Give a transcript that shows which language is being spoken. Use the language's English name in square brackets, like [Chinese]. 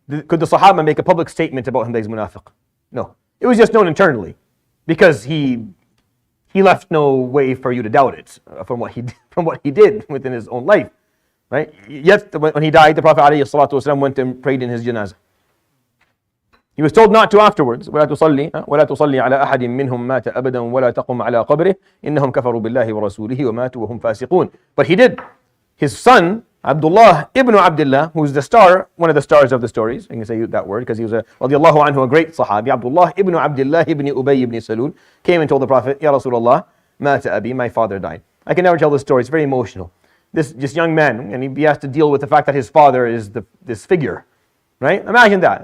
[English] Could the Sahaba make a public statement about him that he's munafiq? No. It was just known internally, because he left no way for you to doubt it from what he did within his own life, right? Yet when he died, the Prophet ﷺ went and prayed in his janazah. He was told not to afterwards. [Arabic] ولا تصلي على أحد منهم مات أبدا ولا تقم على قبره إنهم كفروا بالله ورسوله وماتوا وهم فاسقون. [English] But he did. His son Abdullah ibn Abdullah, who's the star, one of the stars of the stories, I can say that word because he was radiallahu anhu, a great Sahabi. Abdullah ibn Abdullah ibn Ubay ibn Salul came and told the Prophet, Ya Rasulullah, mata abi, my father died. I can never tell this story, it's very emotional. This young man, and he has to deal with the fact that his father is this figure, right? Imagine that.